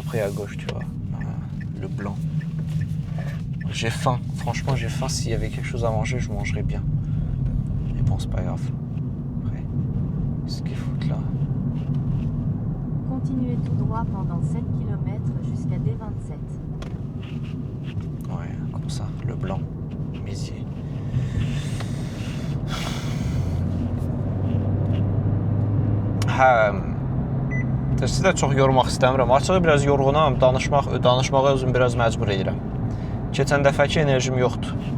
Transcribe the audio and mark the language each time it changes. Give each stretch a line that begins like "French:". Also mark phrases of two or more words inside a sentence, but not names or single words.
French: après à gauche, tu vois. Le blanc. J'ai faim. Franchement, j'ai faim. S'il y avait quelque chose à manger, je mangerais bien. Mais bon, c'est pas grave. Après, qu'est-ce qu'ils foutent là? Continuez tout droit pendant 7 km jusqu'à D27. Ouais, comme ça. Le blanc. Mézier.
Azerbaijani: Sizi də çox yormaq istəmirəm. Açığı biraz yorğunam. Danışmağa özüm biraz məcbur edirəm. Keçən dəfəki enerjim yoxdur.